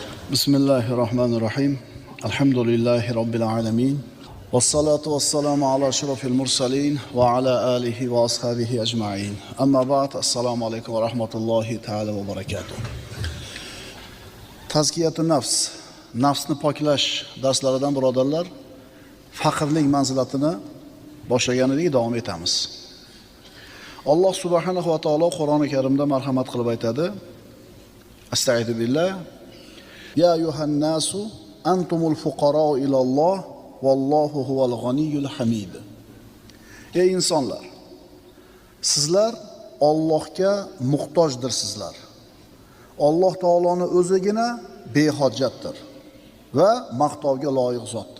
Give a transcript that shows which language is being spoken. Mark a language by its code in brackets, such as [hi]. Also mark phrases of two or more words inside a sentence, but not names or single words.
[ar] بسم الله الرحمن الرحيم. الحمد لله رب العالمين. والصلاة والسلام على أشرف المرسلين وعلى آله وأصحابه أجمعين. أما بعد. السلام عليكم ورحمة الله تعالى وبركاته. تزكية النفس, [uz] nafsni poklash darslaridan birodarlar, faqirlik manzilatini boshlagan edik, davom etamiz. Alloh [ar] سبحانه وتعالى [uz] Qur'oni Karimda marhamat qilib aytadi: [ar] أستغفر بالله. يا أيها الناس أنتم الفقراء إلى الله والله هو الغني الحميد. [uz] Ey insonlar, sizlar Allohga muhtojdirsizlar. Alloh taoloning o'zigina behojatdir va maqtovga loyiq zotdir.